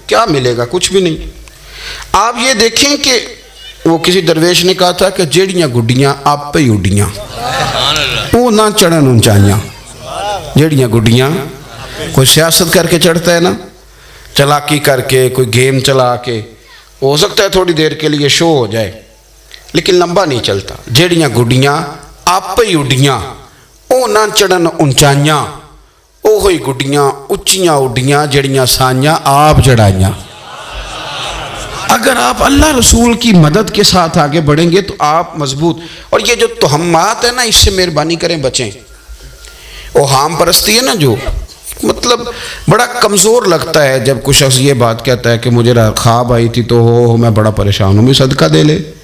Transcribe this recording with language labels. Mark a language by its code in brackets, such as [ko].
[ur] کیا ملے گا؟ کچھ بھی نہیں. آپ یہ دیکھیں کہ وہ کسی درویش نے کہا تھا کہ [pa] جیڑیاں گڈیاں آپ پہ ہی اڈیاں، وہ نہ چڑھن اونچائیاں. جیڑیاں گڈیاں [ur] کوئی سیاست کر کے چڑھتا ہے نا، چلاکی کر کے، کوئی گیم چلا کے، ہو سکتا ہے تھوڑی دیر کے لیے شو ہو جائے لیکن لمبا نہیں چلتا. [pa] جیڑیاں گڈیاں آپ پہ ہی اڈیاں، او نہ چڑھن اونچائیاں، او ہوئی گڈیاں اچیاں اڈیاں جیڑیاں سائیاں آپ چڑھائیاں. [ur] اگر آپ اللہ رسول کی مدد کے ساتھ آگے بڑھیں گے تو آپ مضبوط. اور یہ جو تہمات ہیں نا، اس سے مہربانی کریں بچیں. اوہام پرستی ہے نا، جو مطلب بڑا کمزور لگتا ہے جب کوئی شخص یہ بات کہتا ہے کہ مجھے خواب آئی تھی تو ہو میں بڑا پریشان ہوں، بھی صدقہ دے لے.